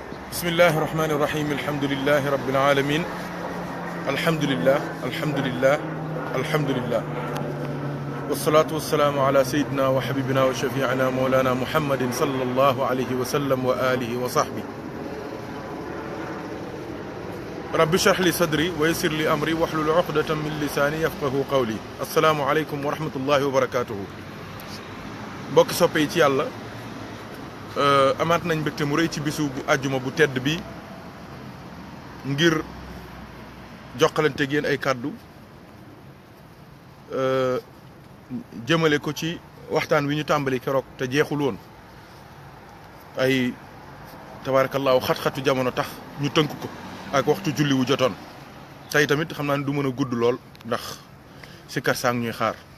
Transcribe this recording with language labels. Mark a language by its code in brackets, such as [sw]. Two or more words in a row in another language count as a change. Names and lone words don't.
[ar] بسم الله الرحمن الرحيم الحمد لله رب العالمين الحمد لله الحمد لله الحمد لله والصلاة والسلام على سيدنا وحبيبنا وشفيعنا مولانا محمد صلى الله عليه وسلم وآله وصحبه رب اشرح لي صدري ويسر لي أمري واحلل عقدة من لساني يفقه قولي السلام عليكم ورحمة الله وبركاته [wo] mbokk soppe yi ci yàlla amaat nañ mbégte mu rëy ci bisu bu àjjuma bu tedd bi ngir jokkalante ak yéen ay kàddu jëmale ko ci waxtaan wi ñu tàmbali keroog te jeexul woon ay tabaarakallaahu xat-xatu jamono tax ñu tënk ko ak waxtu julli wu jotoon tey tamit xam naa ne du mën a gudd lool ndax sikar sang ñuy xaar